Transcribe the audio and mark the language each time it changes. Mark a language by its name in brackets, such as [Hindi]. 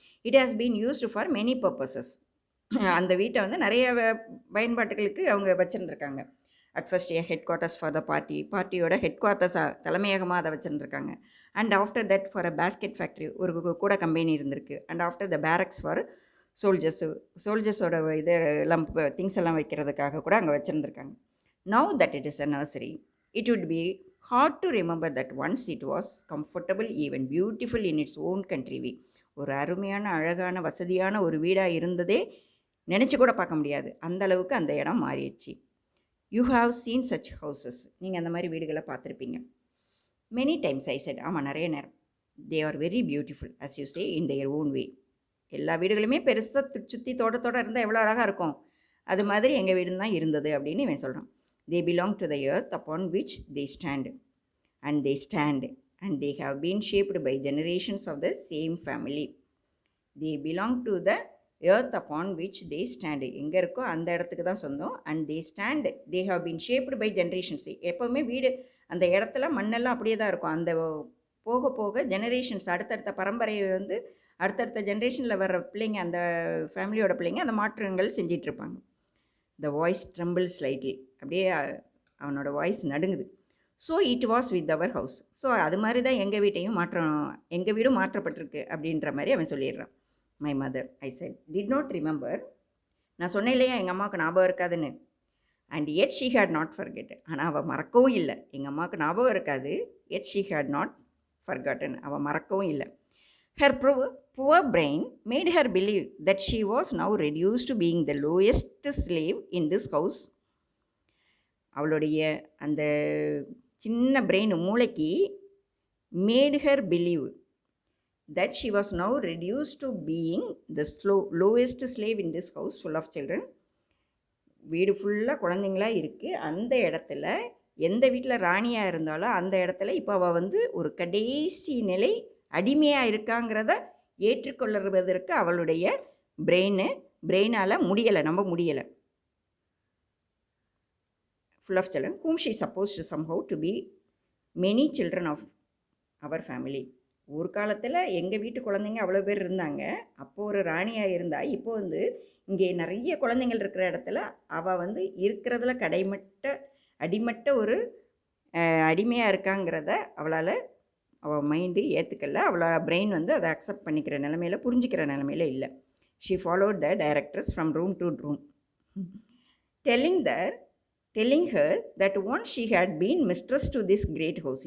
[English] It has been used for many purposes. [Tamil] அந்த வீட்டை வந்து நிறைய பயன்பாட்டுகளுக்கு அவங்க வச்சுருந்துருக்காங்க. [English] at first headquarters for the பார்ட்டியோட [Tamil] head குவார்ட்டர்ஸாக தலைமையகமாக அதை வச்சுருந்துருக்காங்க. [English] and after that for a basket factory, [Tamil] ஒரு கூட கம்பெனி இருந்திருக்கு. [English] and after the barracks for [Tamil] சோல்ஜர்ஸோட இது எல்லாம் திங்ஸ் எல்லாம் வைக்கிறதுக்காக கூட அங்கே வச்சுருந்துருக்காங்க. [English] Now that it is a nursery, it would be hard to remember that once it was comfortable, even beautiful in its own country way. [Tamil] ஒரு அருமையான அழகான வசதியான ஒரு வீடாக இருந்ததே நினச்சி கூட பார்க்க முடியாது. அந்த அளவுக்கு அந்த இடம் மாறிடுச்சு. [English] You have seen such houses. [Tamil] நீங்கள் அந்த மாதிரி வீடுகளை பார்த்துருப்பீங்க. [English] Many times I said. [Tamil] ஆமாம், நிறைய நேரம். [English] They are very beautiful as you say in their own way. [Tamil] எல்லா வீடுகளுமே பெருசாக சுற்றி தோட்டத்தோடு இருந்தால் எவ்வளோ அழகாக இருக்கும், அது மாதிரி எங்கள் வீடு தான் இருந்தது அப்படின்னு இவன் சொல்கிறான். [English] They belong to the earth upon which they stand, and they have been shaped by generations of the same family. They belong to the earth upon which they stand. [Tamil] எங்கே இருக்கோ அந்த இடத்துக்கு தான் சொந்தம். [English] and they have been shaped by generations. [Tamil] எப்போவுமே வீடு அந்த இடத்துல மண்ணெல்லாம் அப்படியே தான் இருக்கும். அந்த போக போக ஜெனரேஷன்ஸ் அடுத்தடுத்த பரம்பரையை வந்து அடுத்தடுத்த ஜென்ரேஷனில் வர்ற பிள்ளைங்க, அந்த ஃபேமிலியோட பிள்ளைங்க அந்த மாற்றங்கள் செஞ்சிட்ருப்பாங்க. [English] the voice tremble slightly, [Tamil] அப்படியே அவனோட வாய்ஸ் நடுங்குது. [English] So it was with our house. [Tamil] So அது மாதிரி தான் எங்கள் வீடும் மாற்றப்பட்டிருக்கு அப்படின்ற மாதிரி அவன் சொல்லிடுறான். [English] My mother, I said, did not remember. [Tamil] நான் சொன்னேன் இல்லையா எங்கள் அம்மாவுக்கு ஞாபகம் இருக்காதுன்னு. [English] And yet she had not forget. [Tamil] ஆனால் அவள் மறக்கவும் இல்லை. எங்கள் அம்மாவுக்கு ஞாபகம் இருக்காது, [English] Yet she had not forgotten. [Tamil] அவள் மறக்கவும் இல்லை. [English] Her poor brain made her believe that she was now reduced to being the lowest slave in this house. [Tamil] அவளுடைய அந்த சின்ன பிரெயின் மூளைக்கு [English] made her believe that she was now reduced to being the lowest slave in this house full of children. [Tamil] வீடு ஃபுல்லாக குழந்தைங்களா இருக்குது. அந்த இடத்துல எந்த வீட்டில் ராணியாக இருந்தாலோ அந்த இடத்துல இப்போ அவள் வந்து ஒரு கடைசி நிலை அடிமையாக இருக்காங்கிறத ஏற்றுக்கொள்ளுவதற்கு அவளுடைய பிரெயினால் முடியலை, நம்ப முடியலை. [English] full of children whom she supposed somehow to be many children of our family. [Tamil] ஒரு காலத்தில் எங்கள் வீட்டு குழந்தைங்க அவ்வளோ பேர் இருந்தாங்க. அப்போது ஒரு ராணியாக இருந்தா, இப்போ வந்து இங்கே நிறைய குழந்தைங்கள் இருக்கிற இடத்துல அவள் வந்து இருக்கிறதுல அடிமட்ட ஒரு அடிமையாக இருக்காங்கிறத அவள் மைண்டு ஏற்றுக்கல. அவளோட பிரெயின் வந்து அதை அக்செப்ட் பண்ணிக்கிற நிலமையில், புரிஞ்சிக்கிற நிலமையில் இல்லை. [English] She followed the directors from room to room, telling her that once she had been mistress to this great house.